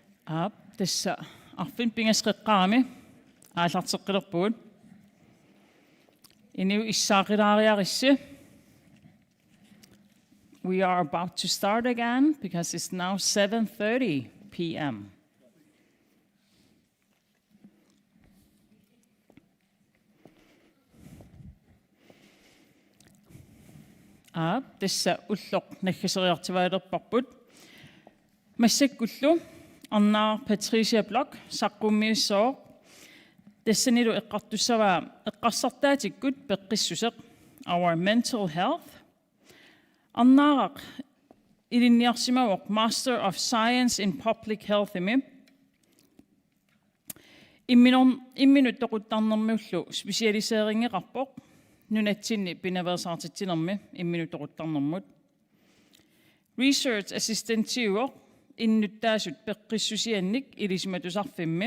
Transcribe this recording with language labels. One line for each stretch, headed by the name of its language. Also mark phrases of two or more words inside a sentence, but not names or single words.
Kalaallisut: Tässä arfin pingasqeqqaami aallarteqqilerpugut. Iniu issaaqilariarissi.
English: We are about to start again because it's now 7:30 p.m.
Kalaallisut: Tässä ulloq naggisseriartivaalerparput. Massakkullu Anna Patricia Block saqqummiussoor. Tässä nilu eqqartussavaa eqqarsartaatikkut peqqissuseq
English: our mental health.
Kalaallisut: Annaaraq ilinniarsimavoq
English: Master of Science in Public Health
Kalaallisut: imminut toquttarnermiullu spesialiseeringeqarpoq nunatsinni pinaversaartitsinermi imminut toquttarnermut. Research assistanttiuoq innuttaasut peqqissusiannik ilisimatusarfimmi.